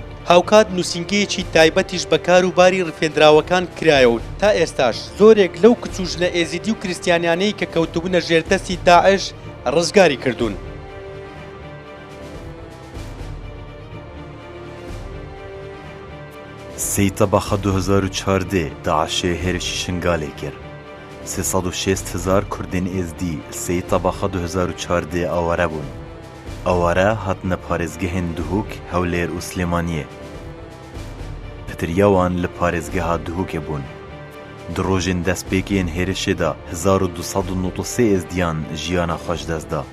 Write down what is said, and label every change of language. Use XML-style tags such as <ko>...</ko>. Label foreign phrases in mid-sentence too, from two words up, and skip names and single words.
<ckb>هاوکات نووسینگەیەکی تایبەتیش بە کاروباری ڕفێنراوەکان کرایەوە تا ئێستاش زۆرێک لەو کچوژنە ئێزیدی و کریستیانیانەی کە کەوتبوونە ژێردەستی داعش ڕزگاری کردوون.</ckb> <ku>سی تباخە 2014 داعشê hêrişî şingalê kir. 360,000 Kurdên êzdî سی تباخە 2014 aware bûn. Aware hatine parêzgehên Duhok, Hewlêr û Slêmaniyê. Pitiriya wan li parêzgeha Duhokê bûn. Di rojên destpêkiyên hêrişê de 1293 êzdiyan jiyana xwe ji dest da.</ku>